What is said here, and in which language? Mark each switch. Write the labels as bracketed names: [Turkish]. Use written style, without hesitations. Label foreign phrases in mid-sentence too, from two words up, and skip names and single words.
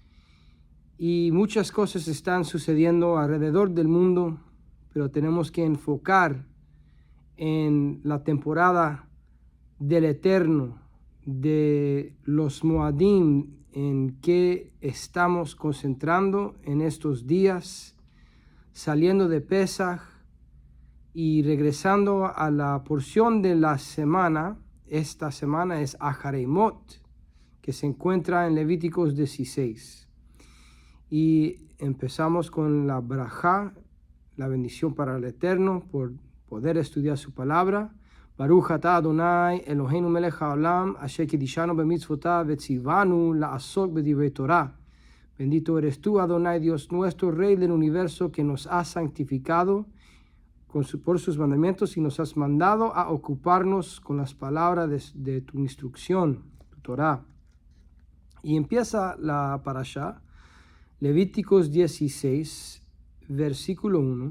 [Spanish] y muchas cosas están sucediendo alrededor del mundo, pero tenemos que enfocar en la temporada del Eterno, de los Moadim, en que estamos concentrando en estos días, saliendo de Pesach y regresando a la porción de la semana. Esta semana es Ahareimot, que se encuentra en Levíticos 16. Y empezamos con la brajá, la bendición para el Eterno, por poder estudiar su palabra. [Hebrew] ברוך אתה אדוני אלוהינו מלך העולם, אשר קידשנו במצוותיו וציוונו לעסוק בדברי תורה. [Spanish] Bendito eres tú, Adonai, Dios nuestro, Rey del universo, que nos has santificado por sus mandamientos y nos has mandado a ocuparnos con las palabras de tu instrucción, tu Torah. Y empieza la parashá, Levíticos 16, versículo 1.